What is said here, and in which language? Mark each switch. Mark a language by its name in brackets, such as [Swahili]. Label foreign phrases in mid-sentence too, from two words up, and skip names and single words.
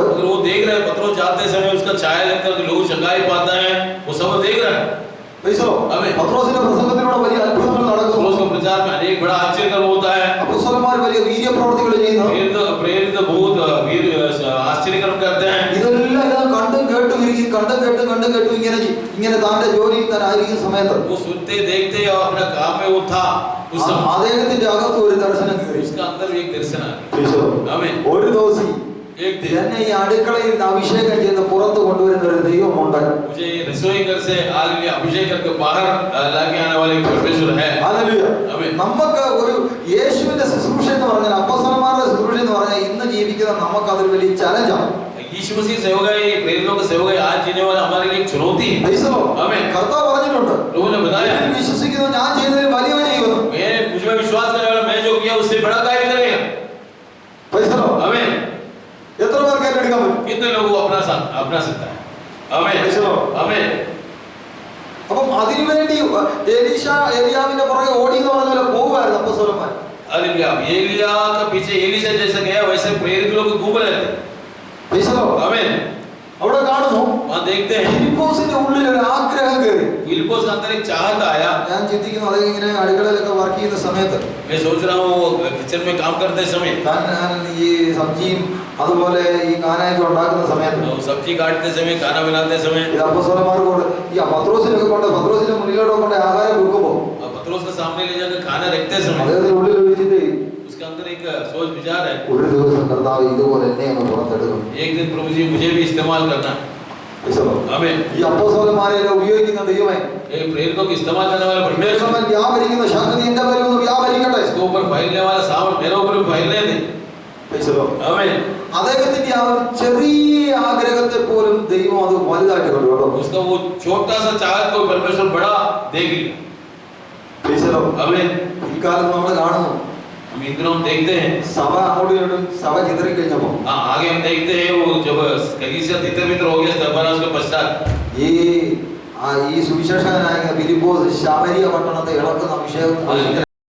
[Hindi] अगर वो देख रहे हैं पत्रोस जाते समय उसका छाया लगता है कि लोग चंगाई पाता है, वो सब देख रहा है। आमीन। [Malayalam] പത്രോസിന്റെ പ്രസംഗത്തിലൂടെ വലിയ അത്ഭുതങ്ങൾ നടക്കുന്നു. [Hindi] पत्रोस के प्रचार में अनेक बड़ा आश्चर्य होता है। [Malayalam] അപ്പോസ്തലന്മാർ വലിയ വീര്യപ്രവൃത്തികൾ ചെയ്യുന്നു. [Hindi] प्रेरित बहुत वीर आश्चर्यक्रम करते हैं। [Malayalam] ഇതെല്ലാം കണ്ടും കേട്ടും ഇങ്ങനെ താന്റെ ജോലിയിൽ താൻ ആയിരിക്കുന്ന സമയത്ത് [Hindi] वो सुनते देखते और अपना काम में वो था उस समय [Malayalam] അദ്ദേഹത്തിന്റെ അകത്ത് ഒരു ദർശനം കയറി. [Hindi] उसका अंदर एक दर्शन आ आमीन। [Malayalam] ഒരു ദിവസം [Hindi] एक दिन [Malayalam] എന്നെ ഈ അടുക്കളയിൽ നിന്ന് അഭിഷേകം ചെയ്ത് പുറത്ത് കൊണ്ടുവരുന്ന ഒരു ദൈവമുണ്ട്. [Hindi] मुझे ये रसोई घर से हालेलुया अभिषेक करके बाहर लाके आने वाले परमेश्वर है। [Malayalam] ഹല്ലേലൂയ. [Hindi] आमीन। [Malayalam] നമുക്ക് ഒരു യേശുവിന്റെ ശുശ്രൂഷ എന്ന് പറഞ്ഞാൽ അപ്പോസ്തലന്മാരുടെ ശുശ്രൂഷ എന്ന് പറഞ്ഞാൽ ഇന്ന് ജീവിക്കുന്ന നമുക്ക് അതൊരു വലിയ ചലഞ്ചാണ്. [Hindi] यीशु मसीह सेवकाई प्रेरितों की सेवकाई आज जीने वाला हमारे लिए एक चुनौती है। आमीन। [Malayalam] കർത്താവ് പറഞ്ഞിട്ടുണ്ട്, [Hindi] प्रभु ने बताया, [Malayalam] ഞാൻ വിശ്വസിക്കുന്നു ഞാൻ ചെയ്തതിൽ വലിയവൻ ചെയ്യുന്നു. [Hindi] मुझे विश्वास करने वाला मैं जो किया उससे बड़ा कार्य करेगा। आमीन। [Malayalam] എത്ര പേർക്ക് ഏറ്റെടുക്കാൻ പറ്റും? [Hindi] कितने लोगों को अपना सकता है? आमीन। आमीन। [Malayalam] അപ്പം അതിനുവേണ്ടി ഏലിയാവിന്റെ പുറകെ ഓടി എന്ന് പറഞ്ഞ പോലെ പോകുമായിരുന്നു അപ്പോസ്തലന്മാർ. [Hindi] हालेलुया। एलिया के पीछे एलीशा जैसा गया वैसे प्रेरित लोग घूम रहे थे। आमीन। [Malayalam] അവിടെ കാണുന്നു [Hindi] वहां देखते हैं [Malayalam] ഫിലിപ്പോസിന്റെ ഉള്ളിൽ ഒരു ആഗ്രഹം കയറി. [Hindi] फिलिप्पुस के अंदर एक चाहत आया। [Malayalam] ഞാൻ ചിന്തിക്കുന്നു അദ്ദേഹം ഇങ്ങനെ അടുക്കളയിലൊക്കെ വർക്ക് ചെയ്യുന്ന സമയത്ത് [Hindi] मैं सोच रहा हूँ किचन में काम करते समय [Malayalam] താൻ ഈ സബ്ജിയും അതുപോലെ ഈ കാനായൊക്കെ ഉണ്ടാക്കുന്ന സമയത്ത് [Hindi] सब्जी काटते समय खाना बनाते समय [Malayalam] ഇത് അപ്പോസ്തലന്മാർക്ക് കൊണ്ട് ഈ പത്രോസിനൊക്കെ കൊണ്ട് പത്രോസിന്റെ മുന്നിലോട്ട് കൊണ്ട് ആഹാരം വെക്കുമ്പോൾ [Hindi] पत्रोस के सामने ले जाकर खाना रखते समय [Malayalam] അദ്ദേഹത്തിന്റെ ഉള്ളിൽ ഒരു ചിന്ത, [Hindi] उसके अंदर एक सोच विचार है, [Malayalam] ഒരു ദിവസം കർത്താവ് ഇതുപോലെ എന്നെ ഒന്ന് പുറത്തെടുക്കും. [Hindi] एक दिन प्रभु जी मुझे भी इस्तेमाल करना है। आमीन। [Malayalam] ഈ അപ്പോസ്തലന്മാരെ ഉപയോഗിക്കുന്ന ദൈവമേ, [Hindi] ये प्रेरितों को इस्तेमाल करने वाला परमेश्वर [Malayalam] വ്യാപരിക്കുന്ന ശക്തി എന്റെ മേൽ ഒന്ന് വ്യാപരിക്കട്ടെ. [Hindi] इसके ऊपर फैलने वाला सामर्थ मेरे ऊपर भी फैलने दे। आमीन। [Malayalam] അദ്ദേഹത്തിന്റെ ആ ഒരു ചെറിയ ആഗ്രഹത്തെ പോലും ദൈവം അത് വലുതാക്കി കണ്ടു. [Hindi] उसका वो छोटा सा चाहत को परमेश्वर बड़ा देख लिया। आमीन। [Malayalam] ഇക്കാലത്ത് നമ്മൾ കാണുന്നു [Hindi] हम इन दिनों देखते हैं [Malayalam] സഭ അങ്ങോട്ടും ഇങ്ങോട്ടും സഭ ചിതറിക്കഴിഞ്ഞപ്പോ [Hindi] आगे हम देखते हैं वो जब कलीसिया तितर-बितर हो गया स्तेफानोस के पश्चात [Malayalam] ഈ സുവിശേഷകനായ ഫിലിപ്പോസ് ശമരിയ പട്ടണത്തെ ഇളക്കുന്ന അഭിഷേകം